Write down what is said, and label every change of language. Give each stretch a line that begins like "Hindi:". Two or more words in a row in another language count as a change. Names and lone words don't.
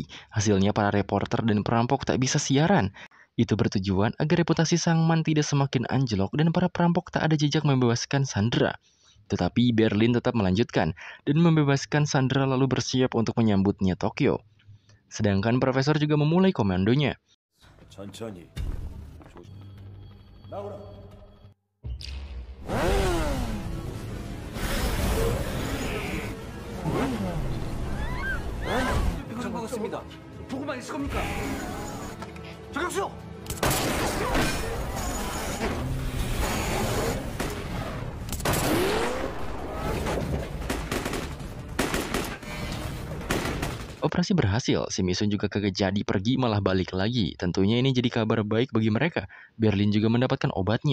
Indonesian: Hasilnya para reporter dan perampok tak bisa siaran. Itu bertujuan agar reputasi Sangman tidak semakin anjlok dan para perampok tak ada jejak membebaskan Sandra. Tetapi Berlin tetap melanjutkan dan membebaskan Sandra lalu bersiap untuk menyambutnya Tokyo. Sedangkan Profesor juga memulai komandonya.
Korean: 먹었습니다. 보고만 있을 겁니까? 저격수!
Indonesian: Operasi berhasil, si Misun juga kagak jadi pergi malah balik lagi. Tentunya ini jadi kabar baik bagi mereka. Berlin juga mendapatkan obatnya.